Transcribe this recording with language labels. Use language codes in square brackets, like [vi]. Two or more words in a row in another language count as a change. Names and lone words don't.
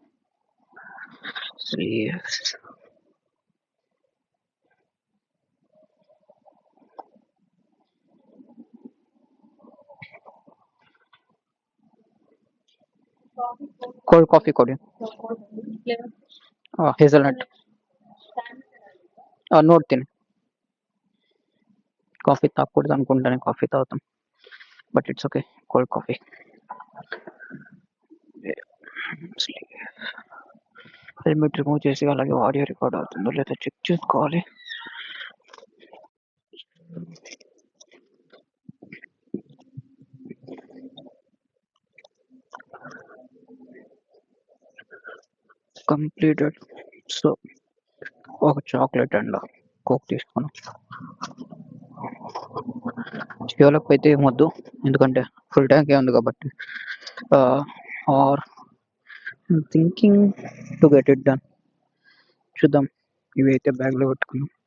[en] Cold coffee [kn] కొಡಿ. ಹೇಸಲ್ನಟ್ ನೋಡ್ತೀನಿ. [te] కాఫీ తాగకూడదు అనుకుంటానే కాఫీ తాగుతాం, [en] but it's okay. Cold coffee. [te] హెల్మెట్ రిమూవ్ చేసి అలాగే [en] audio record [te] అవుతుందో లేదా చెక్ చేసుకోవాలి. [en] కంప్లీటెడ్. [te] సో ఒక [en] chocolate and Coke [te] తీసుకున్నాం. జియోలోకి అయితే ఏమొద్దు, ఎందుకంటే ఫుల్ ట్యాంకే ఉంది కాబట్టి. [en] are thinking to get it done. [te] చూద్దాం, ఇవి అయితే బ్యాగ్లో పెట్టుకున్నాం.